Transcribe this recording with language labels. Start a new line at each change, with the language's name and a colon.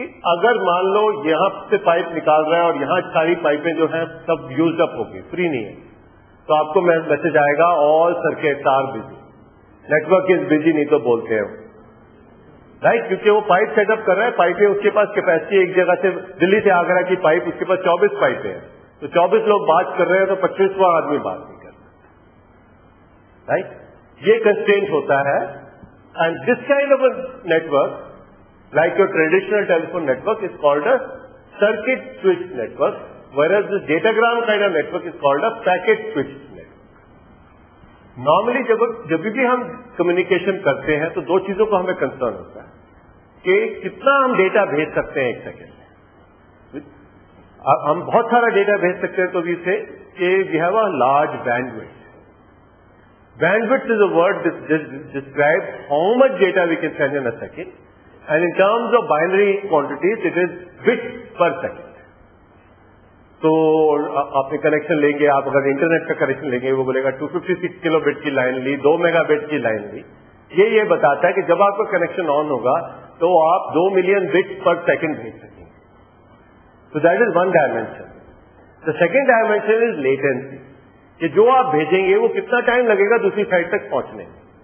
Hindi: अगर मान लो यहां से पाइप निकाल रहा है और यहां सारी पाइपें जो हैं सब यूज अप होगी, फ्री नहीं है, तो आपको मैसेज आएगा
English: all circuits are busy, network is busy,
Hindi: नहीं तो बोलते हैं राइट, क्योंकि वो पाइप सेटअप कर रहा है. पाइपें उसके पास कैपेसिटी, एक जगह से दिल्ली से आगरा की पाइप, उसके पास 24 पाइपें हैं, तो 24 लोग बात कर रहे हैं तो 25वां आदमी बात नहीं कर रहा, राइट. ये कंस्ट्रेंट होता है.
English: And this kind of a network, like your traditional telephone network, is called a circuit switch network, whereas this datagram kind of network is called a packet switch network.
Hindi: Normally जब भी हम communication करते हैं तो दो चीजों को हमें कंसर्न होता है कि कितना हम डेटा भेज सकते हैं एक सेकेंड में. हम बहुत सारा डेटा भेज सकते हैं तो भी से कि
English: We have a large bandwidth. Bandwidth is a word that describes how much data we can send in a second. And in terms of binary quantities, it is bits per second.
Hindi: तो आप connection लेंगे, आप अगर internet का connection लेंगे, वो बोलेगा 256 kilobit की लाइन ली, 2 मेगाबिट की लाइन ली. ये बताता है कि जब आपका कनेक्शन ऑन होगा तो आप 2 मिलियन बिट्स पर सेकंड भेज सकेंगे. तो
English: That is one dimension. The second dimension is latency,
Hindi: कि जो आप भेजेंगे वो कितना टाइम लगेगा दूसरी साइड तक पहुंचने में.